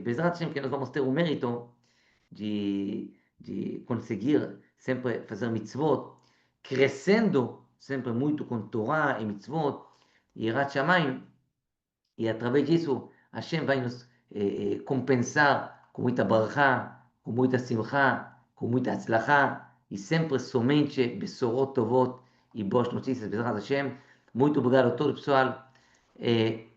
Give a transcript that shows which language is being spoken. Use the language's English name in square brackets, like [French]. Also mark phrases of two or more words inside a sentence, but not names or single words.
[Hebrew] בעזרת השם, [Portuguese] que nós vamos ter o mérito de conseguir sempre fazer mitzvot, crescendo sempre muito com Torá e mitzvot, e [Hebrew] יראת שמים, [Portuguese] e através disso Hashem vai nos compensar com muita barachá, com muita simcha, com muita atzlachá, e sempre somente [Hebrew] בשורות טובות [Portuguese] e boas notícias, [Hebrew] בעזרת השם. [Portuguese] Muito obrigado a todo pessoal.